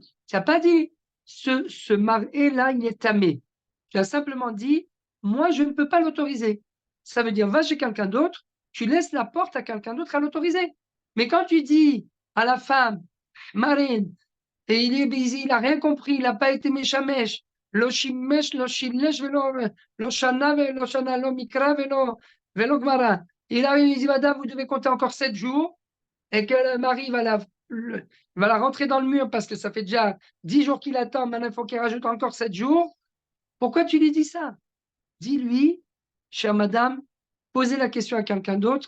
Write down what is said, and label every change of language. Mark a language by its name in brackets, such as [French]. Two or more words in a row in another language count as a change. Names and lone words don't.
[French] Tu n'as pas dit, ce mari-là, il est tamé. Tu as simplement dit, moi, je ne peux pas l'autoriser. Ça veut dire, va chez quelqu'un d'autre, tu laisses la porte à quelqu'un d'autre à l'autoriser. Mais quand tu dis à la femme, Marine, et il est busy, il n'a rien compris, il n'a pas été méchamesh, [Hebrew] לא שימש לא שילש לא שנה לא שנה לא מקרא ולא גמרא. [French] Il arrive, il dit, madame, vous devez compter encore 7 jours, et que le mari va la rentrer dans le mur parce que ça fait déjà 10 jours qu'il attend, maintenant il faut qu'il rajoute encore 7 jours. Pourquoi tu lui dis ça? Dis-lui, chère madame, posez la question à quelqu'un d'autre.